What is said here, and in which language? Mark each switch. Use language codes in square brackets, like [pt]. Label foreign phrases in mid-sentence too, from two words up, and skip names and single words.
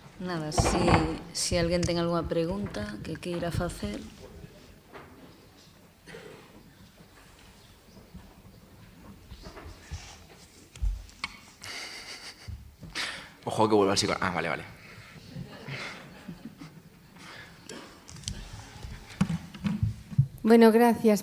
[gl] Nada, si alguén ten algunha pregunta que queira facer. [es] Ojo que vuelva al psicólogo. Ah, vale. Bueno, gracias.